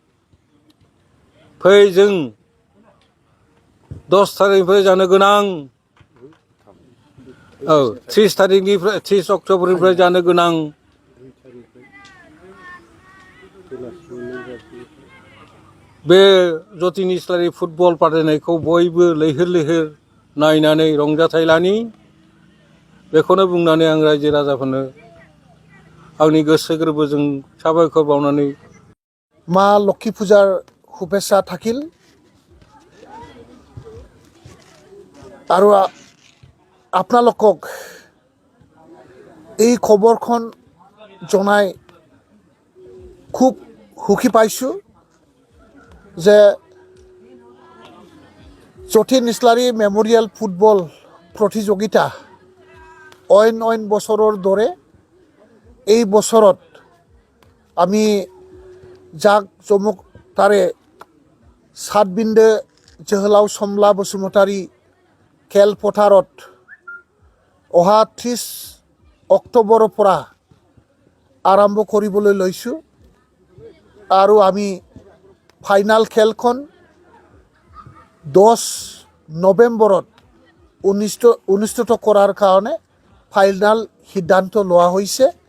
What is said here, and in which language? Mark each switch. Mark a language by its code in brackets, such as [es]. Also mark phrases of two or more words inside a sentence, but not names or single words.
[brx] फै जों 10 थारिखनिफ्राय जानो गोनां 30 अक्ट'बरनिफ्राय जानो गोनां बे जतिन इस्लारि फुटबल बादायनायखौ बयबो लैहोर लैहोर नायनानै रंजाथाय लानि बेखौनो बुंनानै आं रायजो राजाफोरनो आंनि गोसो गोरबोजों साबायखर बावनानै [as] মা লক্ষ্মী পূজাৰ শুভেচ্ছা থাকিল। আৰু আপোনালোকক এই খবৰখন জনাই খুব সুখী পাইছোঁ যে জতিন ইস্লাৰি মেমৰিয়েল ফুটবল প্ৰতিযোগিতা অইন বছৰৰ দৰে এই বছৰত আমি জাক জমকতাৰে সাতবিন্দো जोहोलाव समला बसुमतारी खेलपथारत অহা 30 অক্টোবৰৰ পৰা আৰম্ভ কৰিবলৈ লৈছোঁ আৰু আমি ফাইনাল খেলখন 10 নৱেম্বৰত অনুষ্ঠিত কৰাৰ কাৰণে ফাইনাল সিদ্ধান্ত লোৱা হৈছে।